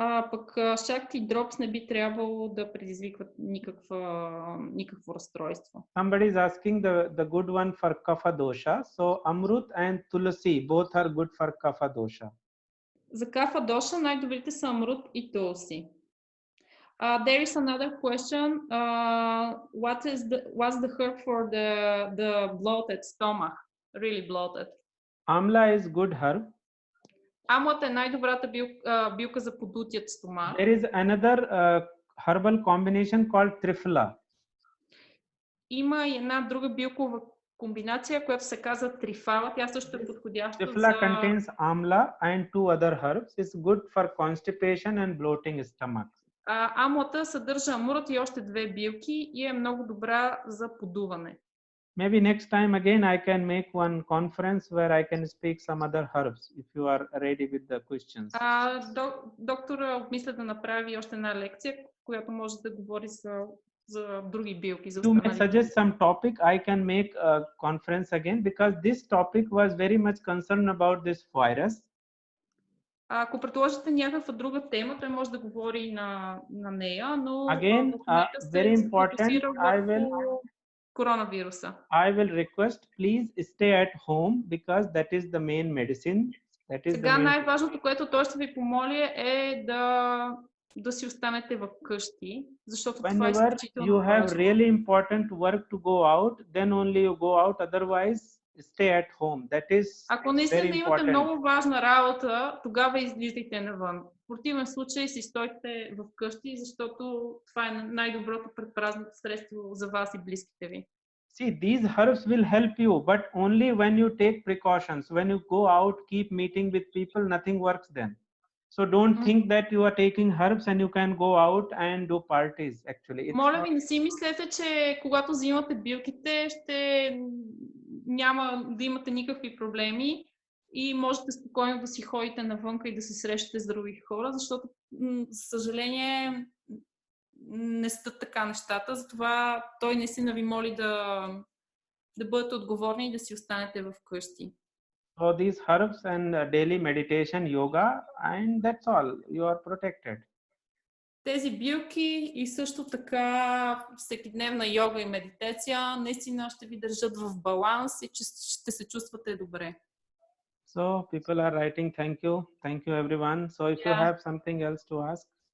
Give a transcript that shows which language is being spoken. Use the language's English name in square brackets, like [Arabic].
[Bulgarian] Пък Shakti drops не би трябвало да предизвикват никакво разстройство. [English] Somebody is asking the good one for kapha dosha. So Amrut and Tulsi both are good for kapha dosha. [Bulgarian] За кафа доша най-добрите са амрут и тулси. [English] There is another question. What's the herb for the bloated stomach? Really bloated. Amla is good herb. [Bulgarian] Амлата е най-добрата билка за подутият стомах. There is another herbal combination called Triphala. Има и една друга билкова комбинация, която се казва трифала. Тя също е подходяща за... [English] Triphala contains amla and 2 other herbs. It's good for constipation and bloating stomach. [Bulgarian] Амлата съдържа амурът и още 2 билки и е много добра за подуване. [English] Maybe next time again I can make one conference where I can speak some other herbs if you are ready with the questions. [Bulgarian] Доктора обмисля да направи още една лекция, която може да говори за други билки. За [English] You may suggest some topic. I can make a conference again because this topic was very much concerned about this virus. [Bulgarian] Ако предложите някаква друга тема, той може да говори на нея, но [English] Again, very important, [Bulgarian] коронавируса. [English] I will request, please stay at home because that is the main medicine. [Bulgarian] Сега най-важното, което той ще ви помоли е да си останете в къщи, защото това е изключително важно. [English] You have really important work to go out, then only you go out, otherwise stay at home. That is [Bulgarian] Ако наистина имате много важна работа, тогава излизайте навън. В противен случай си стойте в къщи, защото това е най-доброто предпазно средство за вас и близките ви. [English] See, these herbs will help you, but only when you take precautions. When you go out, keep meeting with people, nothing works then. So don't think that you are taking herbs and you can go out and do parties. Actually, [Bulgarian] моля ви, не си мислете, че когато взимате билките, ще няма да имате никакви проблеми и можете спокойно да си ходите навънка и да се срещате с други хора, защото, за съжаление, не стат така нещата. Затова той наистина ви моли да бъдете отговорни и да си останете в къщи. [English] So these herbs and daily meditation, yoga, and that's all. You are protected. [Bulgarian] Тези билки и също така всекидневна йога и медитация наистина ще ви държат в баланс и че ще се чувствате добре. [English] So people are writing thank you everyone. So if you have something else to ask.